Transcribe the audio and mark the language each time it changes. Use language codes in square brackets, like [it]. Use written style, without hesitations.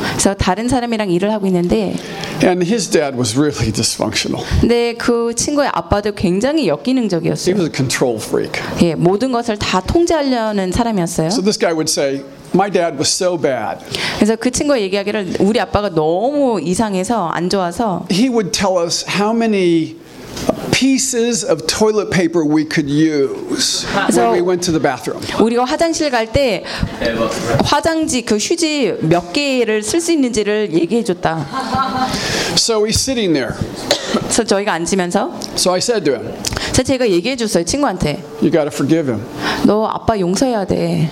[ko] 저 다른 사람이랑 일을 하고 있는데 [en] and his dad was really dysfunctional. [ko] 네, 그 친구의 아빠도 굉장히 역기능적이었어요. [en] He was a control freak. [ko] 예, 모든 것을 다 통제하려는 사람이었어요. [en] So this guy would say my dad was so bad. [ko] 그래서 그 친구가 얘기하기를 우리 아빠가 너무 이상해서 안 좋아서 [en] he would tell us how many pieces of toilet paper we could use when we went to the bathroom. [ko] 우리가 화장실 갈 때 화장지 그 휴지 몇 개를 쓸 수 있는지를 얘기해 줬다. [en] So we're sitting there. [ko] 그래서 저희가 앉으면서. [en] So I said to him. [ko] 제가 얘기해 줬어요 친구한테. [en] You gotta forgive him. [ko] 너 아빠 용서해야 돼.